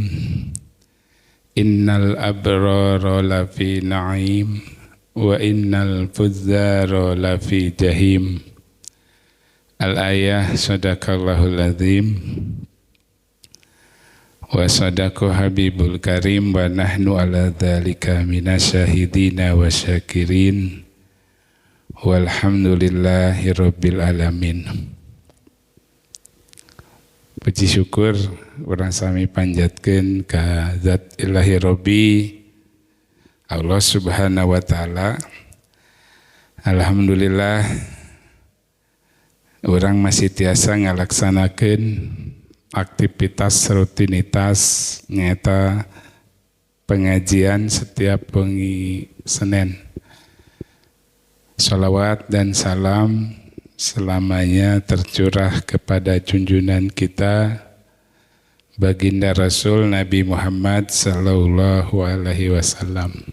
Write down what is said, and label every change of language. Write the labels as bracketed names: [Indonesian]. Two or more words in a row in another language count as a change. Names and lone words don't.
[Arabic] إن الأبرار لفي نعيم وإن الفجار لفي جحيم. الآية صدق الله العظيم. وصدق حبيب الكريم ونحن على ذلك من الشاهدين وشاكرين والحمد لله رب العالمين. [Sundanese] Puji syukur urang sami panjatkeun ka Zat [Arabic] إلهي ربي [Sundanese] Allah [Arabic] سبحانه وتعالى. [Sundanese] Alhamdulillah urang masih tiasa ngalaksanakeun aktivitas rutinitas nyata pengajian setiap wengi Senin. [Indonesian] Salawat dan salam selamanya tercurah kepada junjungan kita Baginda Rasul Nabi Muhammad [Arabic] صلى الله عليه وسلم.